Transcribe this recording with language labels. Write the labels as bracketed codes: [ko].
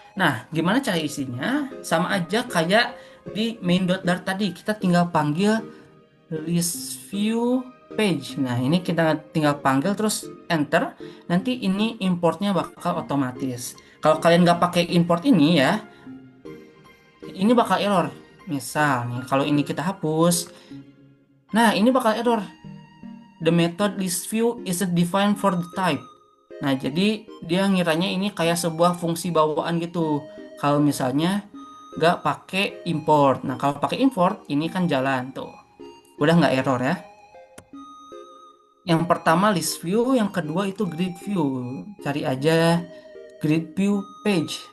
[id] Nah, gimana cara isinya? Sama aja kayak di main.dart tadi, kita tinggal panggil list view page. Nah, ini kita tinggal panggil terus enter. Nanti ini importnya bakal otomatis. Kalau kalian nggak pakai import ini ya, ini bakal error. Misal nih, kalau ini kita hapus, nah ini bakal error. [en] The method list view isn't defined for the type. [id] Nah, jadi dia ngiranya ini kayak sebuah fungsi bawaan gitu. Kalau misalnya nggak pakai import. Nah, kalau pakai import, ini kan jalan tuh. Udah nggak error ya. Yang pertama list view, yang kedua itu grid view. Cari aja grid view page.